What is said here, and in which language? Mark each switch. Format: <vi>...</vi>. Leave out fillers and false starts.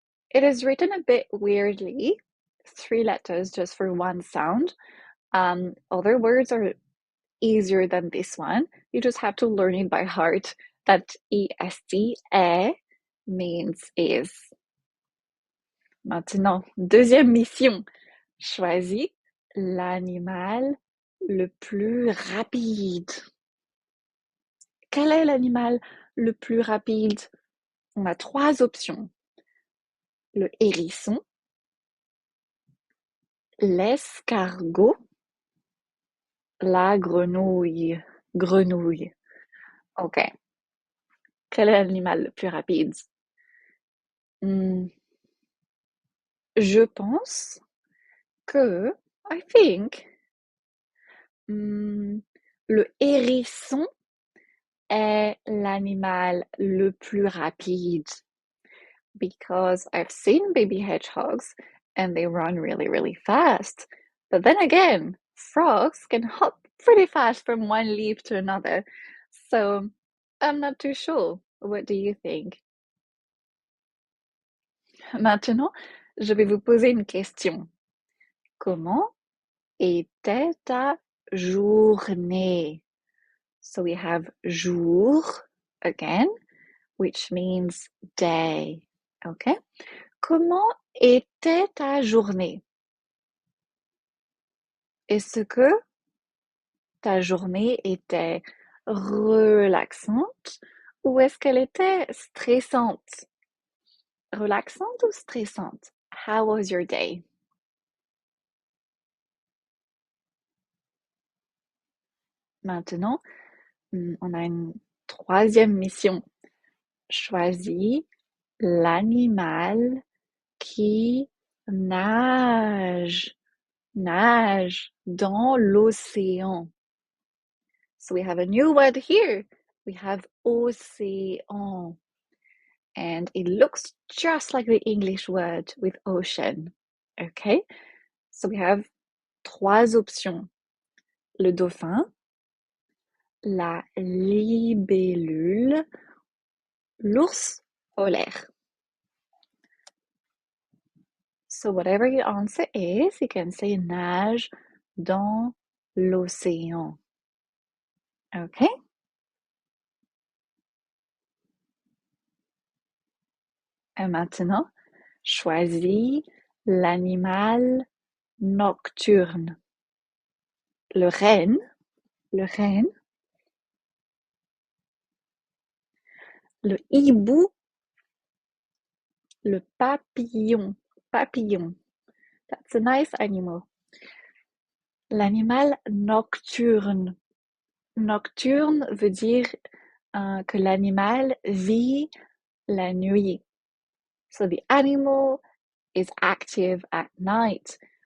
<en>It is written a bit weirdly, 3 letters just for one sound. Other words are easier than this one. You just have to learn it by heart that est, est means is.</en> <fr>Maintenant, deuxième mission. Choisis l'animal le plus rapide. Quel est l'animal le plus rapide? On a 3 options. Le hérisson, l'escargot, la grenouille. Grenouille. Ok. Quel est l'animal le plus rapide? Je pense que,</fr> <en>I think,</en> <fr>le hérisson est l'animal le plus rapide.</fr> <en>Because I've seen baby hedgehogs and they run really, really fast. But then again, frogs can hop pretty fast from one leaf to another. So I'm not too sure. What do you think?</en> <fr>Maintenant, je vais vous poser une question. Comment était ta journée?</fr> <en>So we have jour again, which means day. Okay?</en> <fr>Comment était ta journée? Est-ce que ta journée était relaxante ou est-ce qu'elle était stressante? Relaxante ou stressante?</fr> <en>How was your day?</en> <fr>Maintenant, on a une 3e mission. Choisis l'animal qui Nage, nage dans l'océan.</fr> <en>So we have a new word here. We have océan. And it looks just like the English word with ocean. Okay? So we have</en> <fr>trois options. Le dauphin, la libellule, l'ours polaire.</fr> <en>So whatever your answer is, you can say</en> <fr>nage dans l'océan.</fr> <en>Okay?</en> <fr>Et maintenant, choisis l'animal nocturne. Le renne, le hibou, le papillon. Papillon.</fr> <en>That's a nice animal.</en> <fr>L'animal nocturne. Nocturne veut dire que l'animal vit la nuit.</fr> <en>So the animal is active at night.</en>